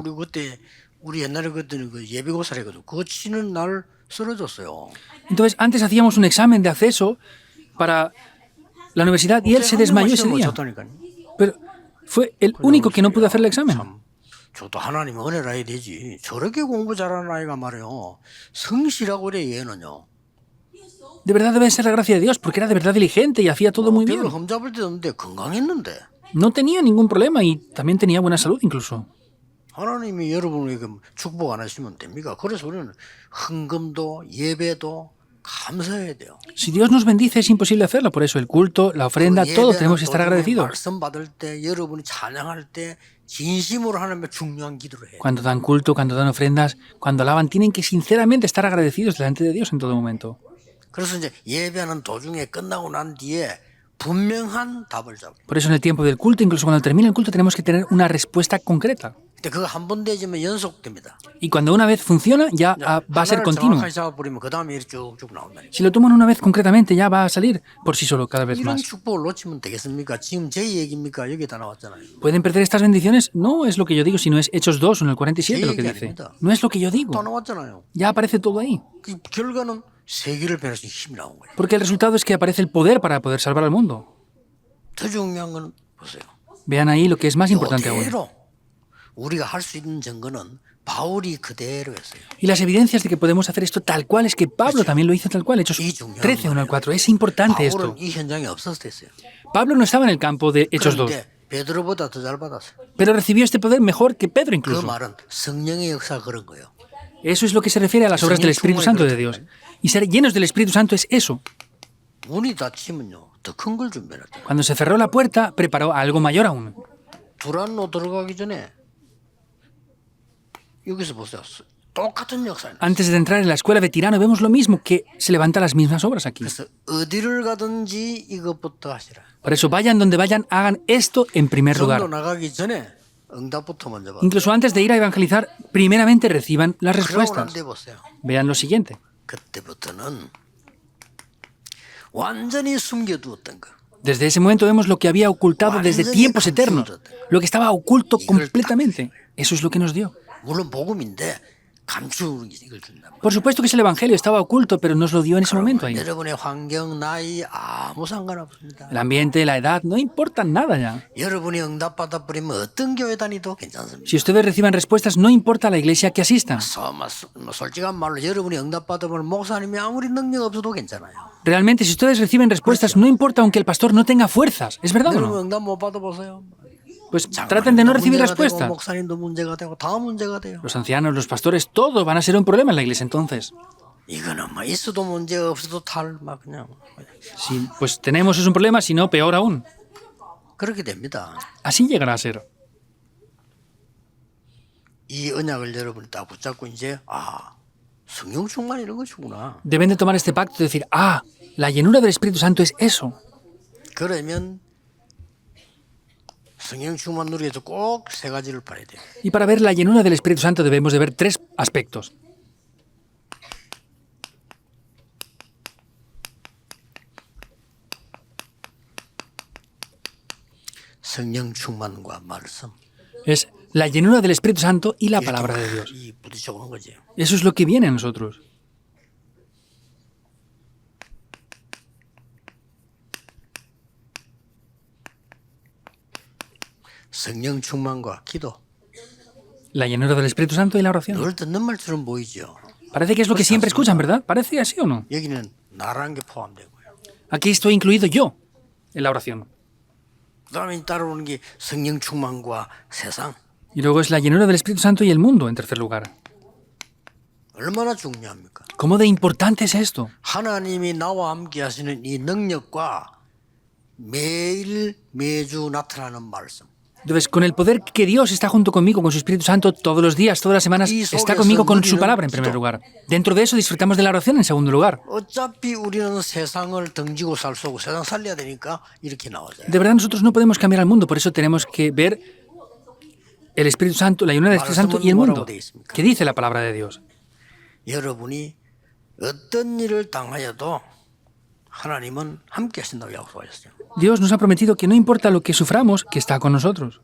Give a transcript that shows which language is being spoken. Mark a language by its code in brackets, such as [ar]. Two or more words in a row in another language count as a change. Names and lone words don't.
[ko] 우리 옛날에 그때는 그 예비고사를 해가지고 그거 치는 날 쓰러졌어요. [es] Entonces, antes hacíamos un examen de acceso para la universidad y él se desmayó ese día. Pero fue el único que no pudo hacer el examen. [ko] 저도 하나님 은혜라 해야 되지. 저렇게 공부 잘하는 아이가 말이요. 성실하고 그래 얘는요. [es] De verdad debe ser la gracia de Dios, porque era de verdad diligente y hacía todo muy bien. [ko] 별로 흠잡을 데도 없는데 건강했는데. [es] No tenía ningún problema y también tenía buena salud incluso. [ko] 하나님이 여러분에게 축복 안 하시면 됩니까? 그래서 우리는 헌금도 예배도 감사해야 돼요. [es] Si Dios nos bendice es imposible hacerlo, por eso el culto, la ofrenda, todo [ko] 예배는 [es] tenemos que estar [ko] 도중에 [es] agradecidos. [ko] 말씀 받을 때 여러분이 찬양할 때 진심으로 하나님의 중요한 기도를 해요. [es] Cuando dan culto, cuando dan ofrendas, cuando alaban, tienen que sinceramente estar agradecidos delante de Dios en todo momento. [ko] 그래서 이제 예배하는 도중에 끝나고 난 뒤에 분명한 답을 잡아요. [es] Por eso en el tiempo del culto, incluso cuando termine el culto, tenemos que tener una respuesta concreta. [ko] 근데 그거 한 번 되지면 연속됩니다. [es] Y cuando una vez funciona, ya va a ser [ko] 하나를 [es] continuo. [ko] 정확하게 잡아버리면 그 다음에 이렇게 쭉쭉 나온다니까. [es] Si lo toman una vez concretamente, ya va a salir por sí solo cada vez [ko] 이런 [es] más. [ko] 축복을 놓치면 되겠습니까? 지금 제 얘기입니까? 여기 다 나왔잖아요. [es] ¿Pueden perder estas bendiciones? No es lo que yo digo, sino es Hechos 2 en el 47 lo que dice. No es lo que yo [ko] 다 [es] digo. [ko] 나왔잖아요. [es] Ya aparece todo ahí. [ko] 그 결과는 세계를 변할 수 있는 힘이 나온 거예요. [es] Porque el resultado es que aparece el poder para poder salvar al mundo. [ko] 더 중요한 건 보세요. [es] Vean ahí lo que es más importante aún. [ko] 그대로 우리가 할 수 있는 증거는 바울이 그대로 했어요. [es] Y las evidencias de que podemos hacer esto tal cual es que Pablo también lo hizo tal cual. Hechos 13, 1 al 4. Es importante esto. [ko] 바울은 이 현장에 없었을 때 했어요. [es] Pablo no estaba en el campo de Hechos 2, [ko] 그런데 베드로보다 더 잘 받았어요. [es] pero recibió este poder mejor que Pedro [ko] 그 [es] incluso. [ko] 말은 성령의 역사가 그런 거예요. [es] Eso es lo que se refiere a las obras del Espíritu Santo de Dios. Y ser llenos del Espíritu Santo es eso. [ko] 문이 닫히면요, 더 큰 걸 준비해야 돼요. [es] Cuando se cerró la puerta, preparó algo mayor aún. [ko] 두란노 들어가기 전에 여기서 보세요. 똑같은 역사예요. [es] Antes de entrar en la escuela de Tirano vemos lo mismo, que se levantan las mismas obras aquí. [ko] 그래서 어디를 가든지 이것부터 하시라. [es] Por eso vayan donde vayan, hagan esto en primer [ko] 전도 [es] lugar. [ko] 나가기 전에 응답부터 먼저 받아요. [es] Incluso antes de ir a evangelizar, primeramente reciban las [ko] 그러고 [es] respuestas. [ko] 난데 보세요. [es] Vean lo siguiente. [ko] 그때부터는 완전히 숨겨두었던 거. [es] Desde ese momento vemos lo que había ocultado desde tiempos eternos, lo que estaba oculto completamente. Eso es lo que nos dio. [ko] 물론 복음인데 감추는 게 이걸 준단 말이에요. [es] Por supuesto que es el Evangelio, estaba oculto, pero nos lo dio en ese momento ahí. [ko] 여러분의 환경, 나이 아무 상관없습니다. [es] El ambiente, la edad, no importan nada ya. [ko] 여러분이 응답받아 버리면 어떤 교회 다니도 괜찮습니다. [es] Si ustedes reciban respuestas, no importa la iglesia que asistan. [ko] 솔직한 말로 여러분이 응답받아 버리면 목사님이 아무리 능력 없어도 괜찮아요. [es] Realmente, si ustedes reciben respuestas, no importa aunque el pastor no tenga fuerzas. ¿Es verdad o [ko] 여러분 [es] no? [ko] 응답 못 받아보세요. [es] Pues traten de no recibir [ko] 문제가 되고, [es] respuestas. [ko] 목사님도 문제가 되고 다 문제가 돼요. [es] Los ancianos, los pastores, todos van a ser un problema en la iglesia entonces. [ko] 이거는 뭐 있어도 문제가 없어도 막 그냥 [es] Si pues tenemos es un problema, si no, peor aún. [ko] 그렇게 됩니다. [es] Así llegará a ser. [ko] 이 언약을 여러분이 딱 붙잡고 이제 성령 충만 이런 것이구나. [es] Deben de tomar este pacto y decir, la llenura del Espíritu Santo es eso. [ko] 그러면 성령 충만 누리기 위해서 꼭 세 가지를 봐야 돼요. [es] Y para ver la llenura del Espíritu Santo debemos de ver tres aspectos. [ko] 성령 충만과 말씀. [es] Es la llenura del Espíritu Santo y la palabra de Dios. [ko] 이 부딪혀 오는 거지. [es] Eso es lo que viene a nosotros. [ko] 성령 충만과 기도. [es] La llenura del Espíritu Santo y la oración. [ko] 늘 듣는 말처럼 보이죠. [es] Parece que es lo que siempre escuchan, ¿verdad? ¿Parece así o no? [ko] 여기는 나라는 게 포함되고요. [es] Aquí estoy incluido yo en la oración. [ko] 그다음에 따라오는 게 성령 충만과 세상. [es] Y luego es la llenura del Espíritu Santo y el mundo, en tercer lugar. [ko] 얼마나 중요합니까? [es] ¿Cómo de importante es esto? [ko] 하나님이 나와 함께 하시는 이 능력과 매일 매주 나타나는 말씀. [es] Entonces, con el poder que Dios está junto conmigo, con su Espíritu Santo, todos los días, todas las semanas, está conmigo con su palabra en primer lugar. Dentro de eso disfrutamos de la oración en segundo lugar. [ko] 어차피 우리는 세상을 등지고 살 수 없고 세상 살려야 되니까 이렇게 나오죠. [es] De verdad, nosotros no podemos cambiar al mundo, por eso tenemos que ver el Espíritu Santo, la llenura del Espíritu Santo y el mundo. ¿Qué dice la palabra de Dios? [ko] 여러분이 어떤 일을 당하여도 하나님은 함께 하신다고 약속하셨어요. [es] Dios nos ha prometido que no importa lo que suframos, que está con nosotros.